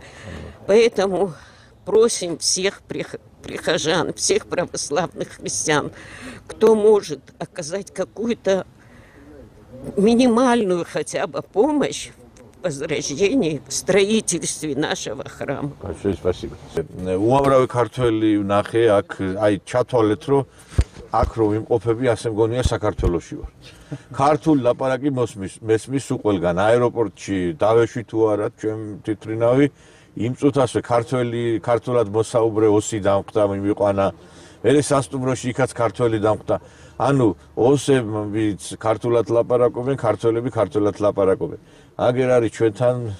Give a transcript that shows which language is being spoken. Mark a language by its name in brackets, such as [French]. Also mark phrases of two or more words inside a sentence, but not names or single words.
[Russian] Поэтому просим всех прихожан, всех православных христиан, кто может оказать какую-то минимальную хотя бы помощь в возрождении, в строительстве нашего храма. Большое спасибо. [Georgian] უამრავი ქართველი ვნახე აქ, აი ჩათვალეთ რომ აქ რომ იმყოფები ასე მგონია საქართველოში ვარ. ქართული ლაპარაკი მესმის უყველგან აეროპორტში დავეშვი თუ არა ჩვენ თვითრინავი იმ წუთასვე ქართულად მოსაუბრე ოსი დამყდა მიმიყვანა მერე სასტუმროში იქაც ქართველი დამყდა ანუ ოსებიც ქართულად ლაპარაკობენ ქართველები ქართულად ლაპარაკობენ აგერ არის ჩვენთან